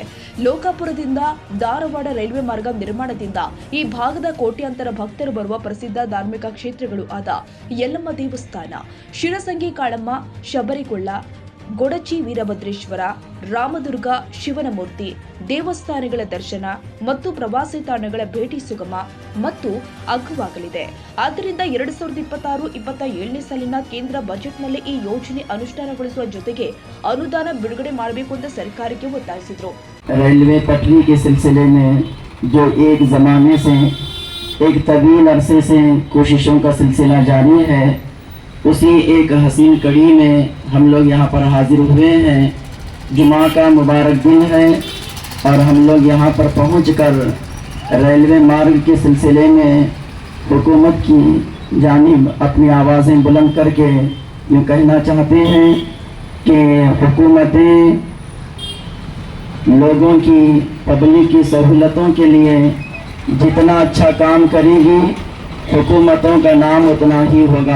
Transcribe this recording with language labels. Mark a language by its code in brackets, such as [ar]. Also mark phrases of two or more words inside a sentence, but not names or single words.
[kn] ಲೋಕಾಪುರದಿಂದ ಧಾರವಾಡ ರೈಲ್ವೆ ಮಾರ್ಗ ನಿರ್ಮಾಣದಿಂದ ಈ ಭಾಗದ ಕೋಟ್ಯಾಂತರ ಭಕ್ತರು ಬರುವ ಪ್ರಸಿದ್ಧ ಧಾರ್ಮಿಕ ಕ್ಷೇತ್ರಗಳು ಆದ ಯಲ್ಲಮ್ಮ ದೇವಸ್ಥಾನ, ಶಿರಸಂಗಿ ಕಾಳಮ್ಮ, ಶಬರಿಗೊಳ್ಳ, ಗೊಡಚಿ ವೀರಭದ್ರೇಶ್ವರ, ರಾಮದುರ್ಗ ಶಿವನಮೂರ್ತಿ ದೇವಸ್ಥಾನಗಳ ದರ್ಶನ ಮತ್ತು ಪ್ರವಾಸಿ ತಾಣಗಳ ಭೇಟಿ ಸುಗಮ ಮತ್ತು ಅಗ್ಗವಾಗಲಿದೆ. ಆದ್ದರಿಂದ 2026-27ನೇ ಸಾಲಿನ ಕೇಂದ್ರ ಬಜೆಟ್ನಲ್ಲಿ ಈ ಯೋಜನೆ ಅನುಷ್ಠಾನಗೊಳಿಸುವ ಜೊತೆಗೆ ಅನುದಾನ ಬಿಡುಗಡೆ ಮಾಡಬೇಕು ಅಂತ ಸರ್ಕಾರಕ್ಕೆ ಒತ್ತಾಯಿಸಿದರು. [hi] रेलवे पटरी के सिलसिले में जो एक ज़माने से एक तवील अरसे से कोशिशों का सिलसिला जारी है, उसी एक हसीन कड़ी में हम लोग यहाँ पर हाजिर हुए हैं. जुमा का मुबारक दिन है और हम लोग यहाँ पर पहुँचकर रेलवे मार्ग के सिलसिले में हुकूमत की जानिब अपनी आवाज़ें बुलंद करके यूँ कहना चाहते हैं कि हुकूमतें लोगों की, पब्लिक की सहूलतों के लिए जितना अच्छा काम करेगी, हुकूमतों का नाम उतना ही होगा.